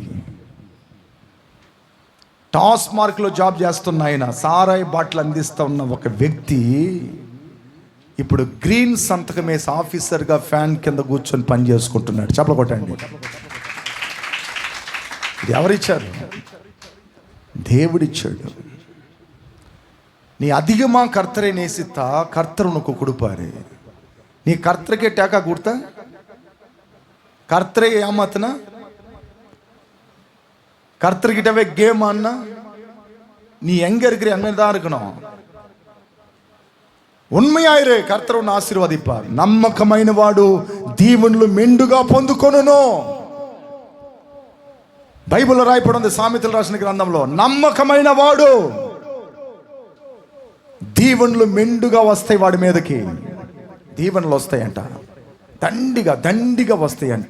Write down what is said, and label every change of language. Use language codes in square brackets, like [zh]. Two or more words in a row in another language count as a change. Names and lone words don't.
[te] టాస్మార్క్లో జాబ్ చేస్తున్న ఆయన, సారాయి బాటిల్ అందిస్తూ ఉన్న ఒక వ్యక్తి ఇప్పుడు గ్రీన్ సంతకం వేసి ఆఫీసర్గా ఫ్యాన్ కింద కూర్చొని పని చేసుకుంటున్నాడు. చెప్పలు కొట్టండి. ఇది ఎవరిచ్చారు? దేవుడిచ్చాడు. [ta] நீ அதிகமாக கர்த்தரை நேசித்தா கர்த்தர் உனக்கு கொடுப்பாரு. நீ கர்த்தருக்கே டேக்கா கொடுத்தா, கர்த்தரை ஏமாத்தினா, கர்த்தர்கிட்டவே கேம் ஆனா, நீ எங்க இருக்கிற அங்கே தான் இருக்கணும். உண்மையாயிரு, கர்த்தர் உன்னை ஆசீர்வதிப்பார். [te] నమ్మకమైన వాడు దీవెనలు మెండుగా పొందుకొనును. బైబిల్లో రాయబడి ఉంది, సామెతలు రాసిన గ్రంథంలో, నమ్మకమైన వాడు దీవెనలు మెండుగా వస్తాయి, వాడి మీదకి దీవెనలు వస్తాయంట, దండిగా వస్తాయంట.